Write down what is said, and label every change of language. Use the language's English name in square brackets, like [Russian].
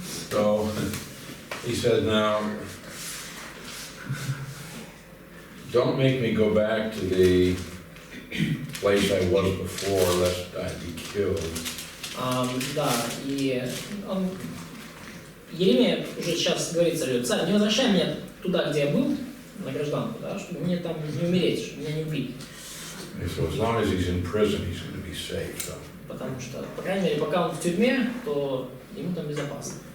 [English] So he said, "Now, don't make me go back to the place I was before, lest I be killed." [Russian] Да, и он, Иеремия уже сейчас говорит царю: царь, не возвращай меня туда, где я был, на гражданку, да, чтобы мне там не умереть, чтобы меня не убили. [English] And so as long as he's in prison, he's going to be safe. So. [Russian] Потому что, по крайней мере, пока он в тюрьме, то ему там безопасно.